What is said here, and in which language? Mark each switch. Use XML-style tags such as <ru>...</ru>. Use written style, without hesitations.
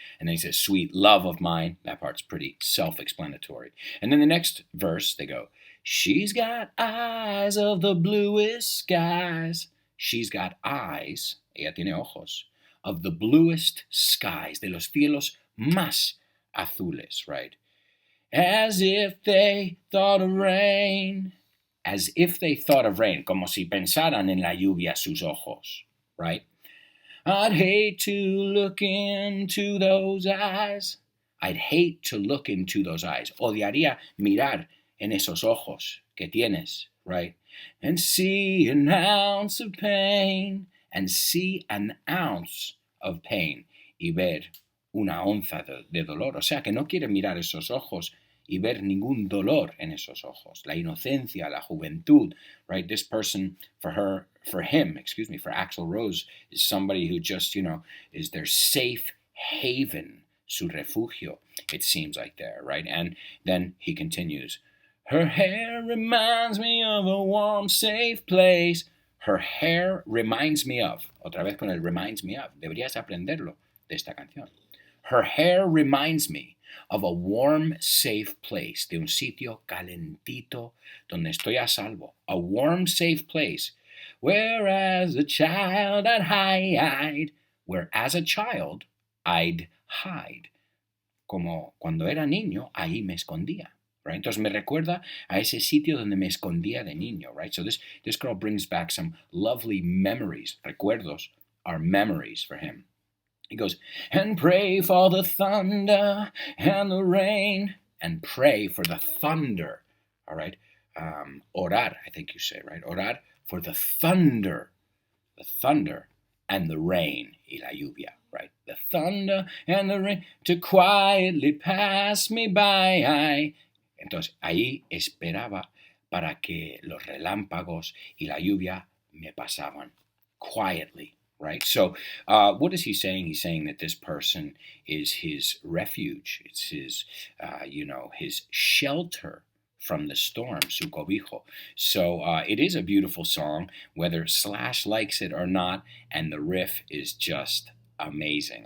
<en>And then he says, sweet love of mine. That part's pretty self-explanatory. And then the next verse, they go, she's got eyes of the bluest skies. She's got eyes,</en> <es>ella tiene ojos,</es> <en>of the bluest skies,</en> <es>de los cielos más azules,</es> <en>right? As if they thought of rain. As if they thought of rain,</en> <es>como si pensaran en la lluvia sus ojos, right?</es> <en>I'd hate to look into those eyes. I'd hate to look into those eyes.</en> <es>Odiaría mirar en esos ojos que tienes, right? And see an ounce of pain. And see an ounce of pain. Y ver una onza de dolor. O sea, que no quiere mirar esos ojos y ver ningún dolor en esos ojos. La inocencia, la juventud, right?</es> <en>This person, for him, for Axl Rose, is somebody who just, is their safe haven,</en> <es>su refugio,</es> <en>it seems like there, right? And then he continues, her hair reminds me of a warm, safe place. Her hair reminds me of,</en> <es>otra vez con el</es> <en>reminds me of,</en> <es>deberías aprenderlo de esta canción.</es> <en>Her hair reminds me of a warm, safe place,</en> <es>de un sitio calentito donde estoy a salvo.</es> <en>A warm, safe place, where as a child I'd hide, where as a child I'd hide.</en> <es>Como cuando era niño, ahí me escondía. Right? Entonces me recuerda a ese sitio donde me escondía de niño, right?</es> <en>So this girl brings back some lovely memories. Recuerdos are memories for him. He goes, and pray for the thunder and the rain. And pray for the thunder, all right? Orar, I think you say, right? Orar for the thunder and the rain,</en> <es>y la lluvia,</es> <en>right? The thunder and the rain to quietly pass me by.</en> <es>Entonces, ahí esperaba para que los relámpagos y la lluvia me pasaban quietly, right?</es> <en>So what is he saying? He's saying that this person is his refuge. It's his, his shelter from the storm,</en> <es>su cobijo.</es> <en>So it is a beautiful song, whether Slash likes it or not, and the riff is just amazing.</en>